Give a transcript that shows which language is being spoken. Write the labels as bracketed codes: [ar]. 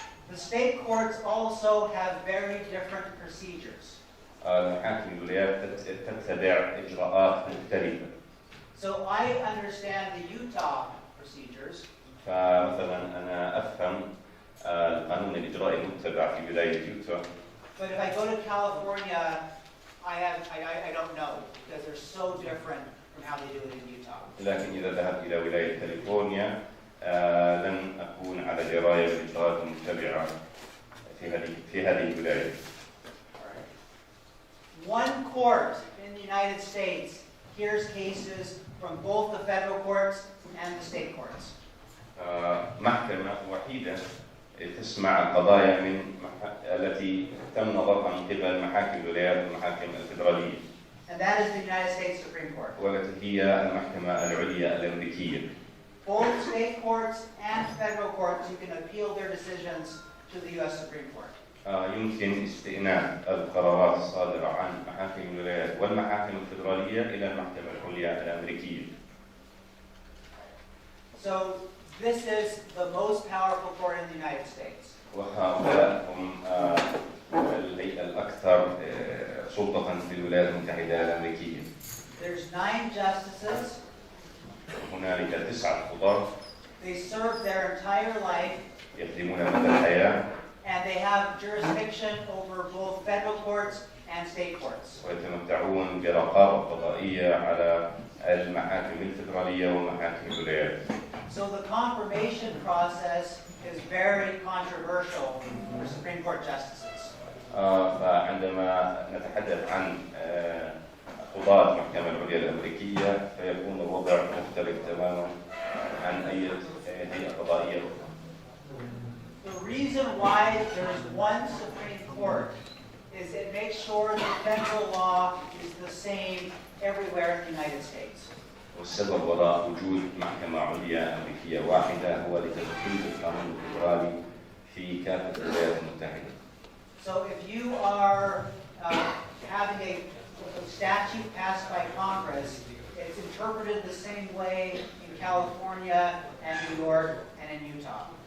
[en] The state courts also have very different procedures. [ar] المحاكم الولايات تتبع إجراءات مختلفة. [en] So I understand the Utah procedures. [ar] فمثلا أنا أفهم القانون الإجرائي المتبع في ولاية يوتا. [en] But if I go to California, I don't know because they're so different from how they do it in Utah. [ar] لكن إذا ذهبت إلى ولاية كاليفورنيا لن أكون على دراية بالإجراءات المتبعة في هذه الولاية. [en] One court in the United States hears cases from both the federal courts and the state courts. [ar] محكمة وحيدة تسمع القضايا التي تم نظرها من قبل محاكم الولايات والمحاكم الفدرالية. [en] And that is the United States Supreme Court. [ar] والتي هي المحكمة العليا الأمريكية. [en] Both state courts and federal courts, you can appeal their decisions to the U.S. Supreme Court. [ar] يمكن استئناف القرارات الصادرة عن محاكم الولايات والمحاكم الفدرالية إلى المحكمة العليا الأمريكية. [en] So this is the most powerful court in the United States. [ar] وهؤلاء هم الهيئة الأكثر سلطة في الولايات المتحدة الأمريكية. [en] There's 9 justices. [ar] هنالك 9 قضاة. [en] They serve their entire life. [ar] يخدمون مدى الحياة. [en] And they have jurisdiction over both federal courts and state courts. [ar] ويتمتعون برقابة قضائية على المحاكم الفدرالية ومحاكم الولايات. [en] So the confirmation process is very controversial for Supreme Court justices. [ar] فعندما نتحدث عن قضاة المحكمة العليا الأمريكية فيكون الوضع مختلف تماما عن أي هيئة قضائية أخرى. [en] The reason why there is one Supreme Court is it makes sure that federal law is the same everywhere in the United States. [ar] والسبب وراء وجود محكمة عليا أمريكية واحدة هو لتنفيذ القانون الفدرالي في كافة الولايات المتحدة. [en] So if you are having a statute passed by Congress, it's interpreted the same way in California and New York and in Utah.